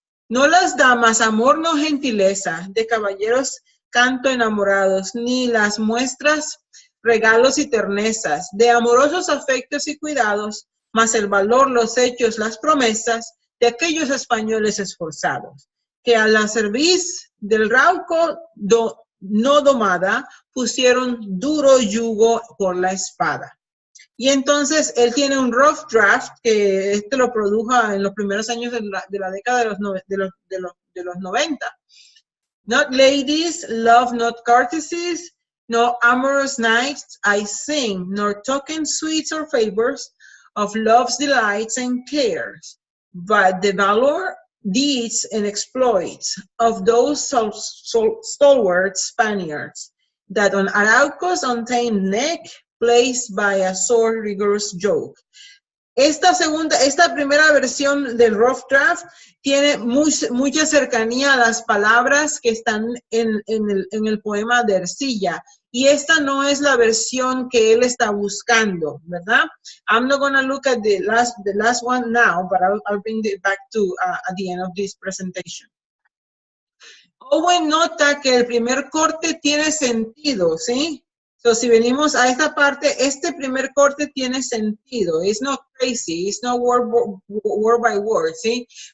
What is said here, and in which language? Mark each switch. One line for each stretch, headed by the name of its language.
Spanish: No las damas, amor no gentileza, de caballeros canto enamorados, ni las muestras, regalos y ternezas, de amorosos afectos y cuidados, mas el valor, los hechos, las promesas de aquellos españoles esforzados, que a la cerviz del rauco no domada, pusieron duro yugo por la espada. Y entonces él tiene un rough draft que lo produjo en los primeros años de la década de los 90.
English: Not ladies, love not courtesies, no amorous nights I sing, nor token sweets or favors of love's delights and cares, but the valor, deeds, and exploits of those stalwart Spaniards, that on Arauco's untamed neck placed by a sore rigorous yoke.
Spanish: Esta primera versión del rough draft tiene mucha cercanía a las palabras que están en el poema de Ercilla. Y esta no es la versión que él está buscando, ¿verdad?
English: I'm not going to look at the last one now, but I'll bring it back to at the end of this presentation.
Spanish: Owen nota que el primer corte tiene sentido, ¿sí? So, si venimos a esta parte, este primer corte tiene sentido.
English: It's not crazy, it's not word by word, ¿sí?